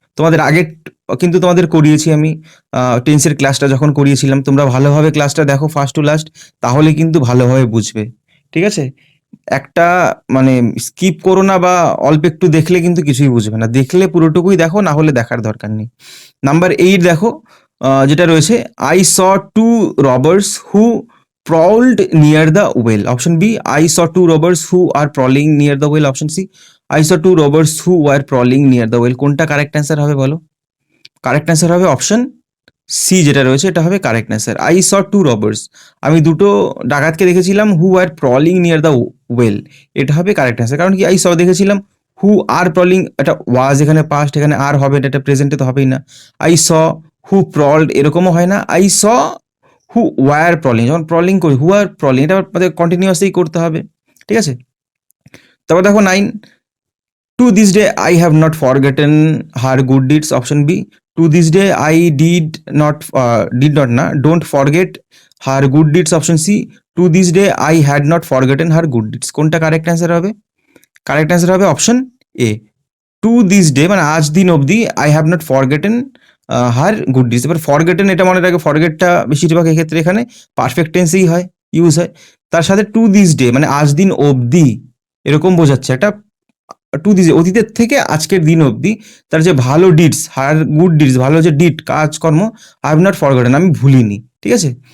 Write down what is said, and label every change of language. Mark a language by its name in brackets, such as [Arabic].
[Bangla] তোমাদের আগে কিন্তু তোমাদের করিয়েছি আমি টেন্সের ক্লাসটা যখন করিয়েছিলাম, তোমরা ভালোভাবে ক্লাসটা দেখো ফার্স্ট টু লাস্ট, তাহলে কিন্তু ভালোভাবে বুঝবে, ঠিক আছে। একটা মানে স্কিপ করো না, বা অল্প একটু দেখলে কিন্তু কিছুই বুঝবে না, দেখলে পুরোটুকুই দেখো, না হলে দেখার দরকার নেই। নাম্বার 8 দেখো, যেটা রয়েছে, [English] I saw two robbers who prowled near the well. Option B, I saw two robbers who are prowling near the well. Option C, I saw two robbers who were prowling near the well. [Bangla] কোনটা correct answer হবে বলো? Correct answer হবে option C যেটা রয়েছে, এটা হবে correct answer. [English] I saw two robbers, [Bangla] আমি দুটো ডাকাতকে দেখেছিলাম, [English] who are prowling near the well, [Bangla] এটা হবে কারেক্ট অ্যান্সার। কারণ কি, আই স দেখেছিলাম, হু আর প্রলিং, এটা ওয়াজ এখানে পাস্ট, এখানে আর হবে না, এটা প্রেজেন্টে তো হবেই না। আই স হু প্রলড এরকমও হয় না। আই স হু ওয়ার প্রলিং, যখন প্রলিং করি হু আর প্রলিং, এটা আমাদের কন্টিনিউয়াসলি করতে হবে, ঠিক আছে। তারপর দেখো [English] 9, to this day I have not forgotten her good deeds. Option B, to this day I did not na don't forget her good deeds. Option C, to this day I had not forgotten her good deeds. [Bangla] কোনটা correct answer হবে? Correct answer হবে option A, to this day, মানে আজ দিন অবধি, [English] I have not forgotten her good dish. [Bangla] এবার forgotten এটা মনে রাখে, ফরগেটটা বেশিরভাগ এক্ষেত্রে এখানে পারফেক্ট টেন্সেই হয়, ইউজ হয়। তার সাথে টু দিস ডে মানে আজ দিন অবধি, এরকম বোঝাচ্ছে একটা টু দিস, অতীতের থেকে আজকের দিন অবধি তার যে ভালো ডিডস, হার গুড ডিডস, ভালো যে ডিড কাজকর্ম, [English] I have not forgotten, [Bangla] আমি ভুলিনি, ঠিক আছে।